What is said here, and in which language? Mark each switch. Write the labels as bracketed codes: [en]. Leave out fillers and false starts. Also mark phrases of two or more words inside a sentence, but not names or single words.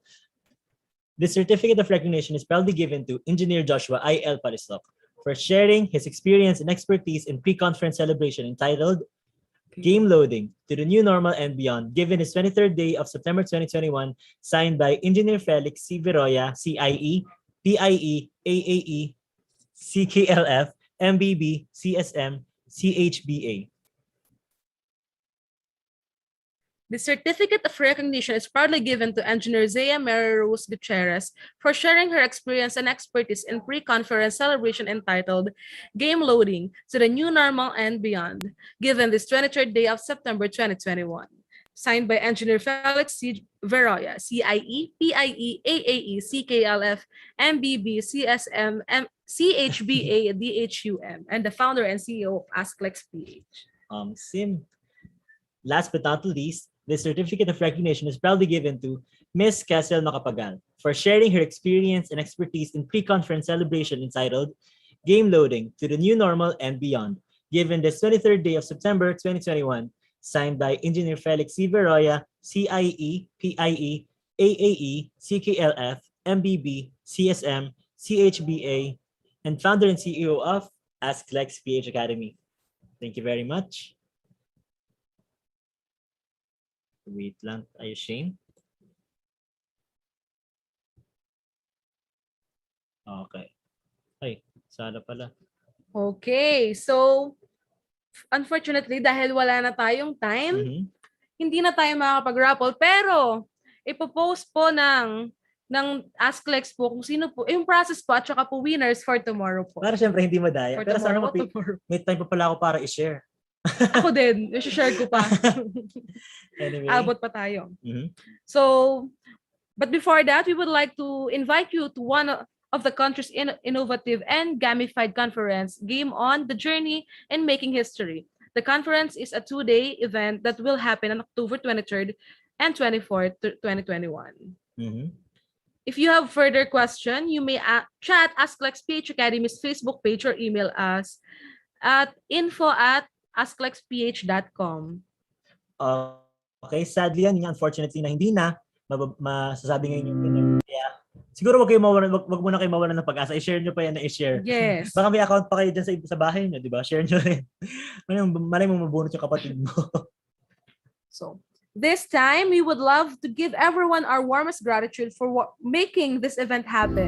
[en] This certificate of recognition is proudly given to Engineer Joshua I.L. Palisok for sharing his experience and expertise in pre-conference celebration entitled Game Loading to the New Normal and Beyond, given his 23rd day of September 2021, signed by Engineer Felix C. Veroya, CIE, PIE, AAE, CKLF, MBB, CSM, CHBA. The certificate of recognition is proudly given to Engineer Zea Mary Rose Gutierrez for sharing her experience and expertise in pre-conference celebration entitled Game Loading to the New Normal and Beyond, given this 23rd day of September 2021. Signed by Engineer Felix C. Veroya, CIE, PIE, AAE, CKLF, MBB, CSM, CHBA, DHUM, and the founder and CEO of AskLex PH. Sim. Last but not least, this certificate of recognition is proudly given to Ms. Kessel Macapagal for sharing her experience and expertise in pre-conference celebration entitled Game Loading to the New Normal and Beyond, given this 23rd day of September 2021, signed by Engineer Felix C. Veroya, CIE, PIE, AAE, CKLF, MBB, CSM, CHBA, and founder and CEO of AskLex PH Academy. Thank you very much. [tl] Wait lang tayo, [en] Shane. Okay. [tl] Ay, sana pala. [en] Okay, so unfortunately, [tl] dahil wala na tayong time, hindi na tayo makakapag-raffle, pero ipopost po ng AskLex po kung sino po, yung process po at saka po winners for tomorrow po. Para syempre hindi madaya. [en] For [tl] Pero sana [en] tomorrow. [tl] may time pa pala ako para i-share. Ako din, i-share ko pa. [en] Anyway. [tl] Abot pa tayo. [en] So, but before that, we would like to invite you to one of the country's innovative and gamified conference, Game On, The Journey in Making History. The conference is a 2-day event that will happen on October 23rd and 24th, 2021. If you have further question, you may chat AskLex PH Academy's Facebook page or email us at info@asklexph.com. Okay, sadly [tl] yan, unfortunately na hindi na masasabi ngayon yung winner. Kaya siguro wag muna kayo mawalan ng pag-asa. I-share nyo pa yan na i-share. Yes. Baka may account pa kayo dyan sa bahay nyo, di ba? Share nyo rin. Malay mo mabunot yung kapatid mo. [en] So, this time, we would love to give everyone our warmest gratitude for making this event happen.